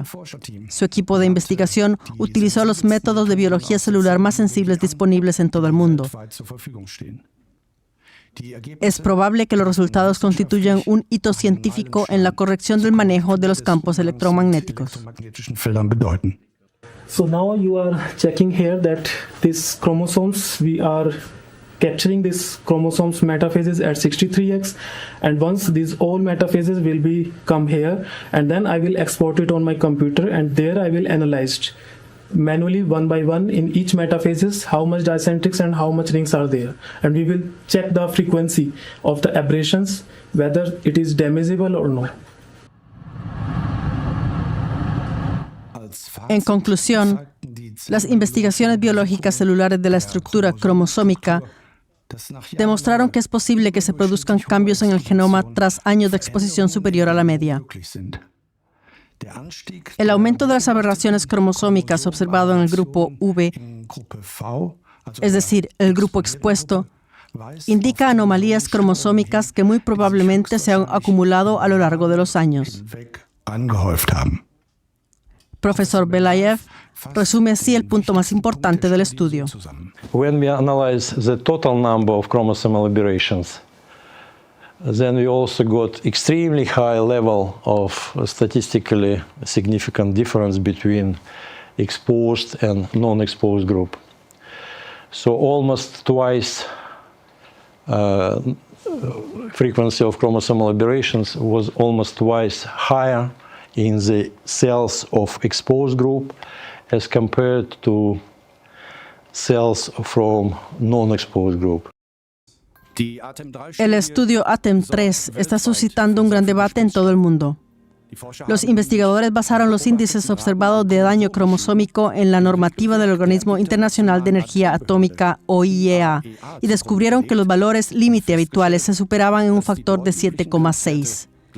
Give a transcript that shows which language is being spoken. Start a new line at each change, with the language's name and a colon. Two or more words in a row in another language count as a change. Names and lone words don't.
Spanish: Su equipo de investigación utilizó los métodos de biología celular más sensibles disponibles en todo el mundo. Es probable que los resultados constituyan un hito científico en la corrección del manejo de los campos electromagnéticos.
English: So now you are checking here that these chromosomes, we are capturing these chromosomes metaphases at 63x, and once these all metaphases will be come here, and then I will export it on my computer, and there I will analyze manually one by one in each metaphases how much dicentrics and how much rings are there, and we will check the frequency of the aberrations, whether it is damageable or no.
Spanish: En conclusión, las investigaciones biológicas celulares de la estructura cromosómica demostraron que es posible que se produzcan cambios en el genoma tras años de exposición superior a la media. El aumento de las aberraciones cromosómicas observado en el grupo V, es decir, el grupo expuesto, indica anomalías cromosómicas que muy probablemente se han acumulado a lo largo de los años.
German: angehäuft haben.
Spanish: Profesor Belayev resume así el punto más importante del estudio.
English: When we analyze the total number of chromosomal aberrations, then we also got extremely high level of statistically significant difference between exposed and non-exposed group. So almost twice frequency of chromosomal aberrations was almost twice higher in the cells of exposed group as compared to cells from non-exposed group.
Spanish: El estudio ATEM-3 está suscitando un gran debate en todo el mundo. Los investigadores basaron los índices observados de daño cromosómico en la normativa del Organismo Internacional de Energía Atómica, OIEA, y descubrieron que los valores límite habituales se superaban en un factor de 7,6.